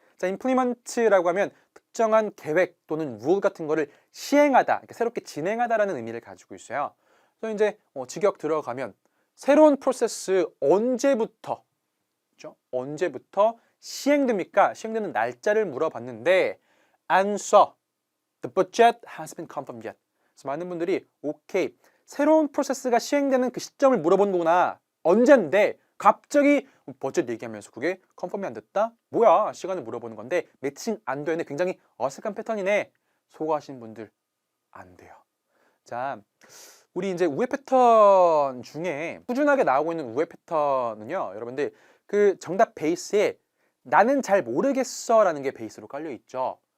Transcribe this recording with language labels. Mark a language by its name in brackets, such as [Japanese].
[Korean] 자, implement라고 하면 특정한 계획 또는 rule 같은 거를 시행하다, 그러니까 새롭게 진행하다라는 의미를 가지고 있어요. 그래서 이제 직역 들어가면 새로운 프로세스 언제부터, 그렇죠? 언제부터 시행됩니까? 시행되는 날짜를 물어봤는데 [English] answer, the budget has been confirmed yet. [Korean] 그래서 많은 분들이 오케이, 새로운 프로세스가 시행되는 그 시점을 물어본 거구나. 언젠데 갑자기 버젯 얘기하면서 그게 컨펌이 안 됐다? 뭐야? 시간을 물어보는 건데 매칭 안 되네. 굉장히 어색한 패턴이네. 소거하신 분들 안 돼요. 자, 우리 이제 우회 패턴 중에 꾸준하게 나오고 있는 우회 패턴은요, 여러분들 그 정답 베이스에 나는 잘 모르겠어라는 게 베이스로 깔려 있죠.